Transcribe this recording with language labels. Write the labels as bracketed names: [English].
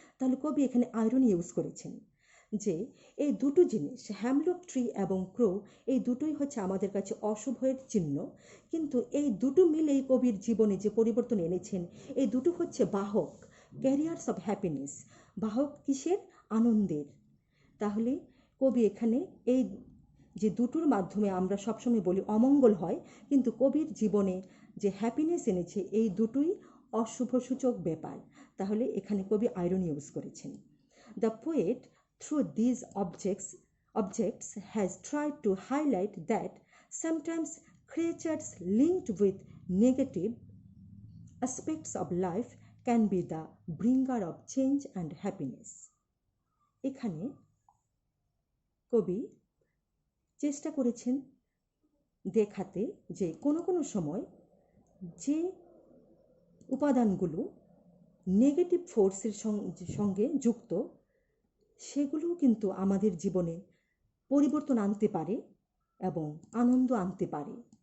[Bangla] তাহলে কবি এখানে আইরনি ইউজ করেছেন যে এই দুটো জিনিস, হ্যামলক ট্রি এবং ক্রো, এই দুটোই হচ্ছে আমাদের কাছে অশুভের চিহ্ন, কিন্তু এই দুটো মিলে এই কবির জীবনে যে পরিবর্তন এনেছেন, এই দুটো হচ্ছে বাহক, [English] carriers of happiness, [Bangla] বাহক কিসের? আনন্দের। তাহলে কবি এখানে এই যে দুটোর মাধ্যমে আমরা সবসময় বলি অমঙ্গল হয়, কিন্তু কবির জীবনে যে হ্যাপিনেস এনেছে, এই দুটোই অশুভ সূচক ব্যাপার। তাহলে এখানে কবি আইরনি ইউজ করেছেন। [English] The poet through these objects has tried to highlight that sometimes creatures linked with negative aspects of life can be the bringer of change and happiness. [Bangla] এখানে কবি চেষ্টা করেছেন দেখাতে যে কোনো কোনো সময় যে উপাদানগুলো নেগেটিভ ফোর্সের সঙ্গে যুক্ত, সেগুলোও কিন্তু আমাদের জীবনে পরিবর্তন আনতে পারে এবং আনন্দ আনতে পারে।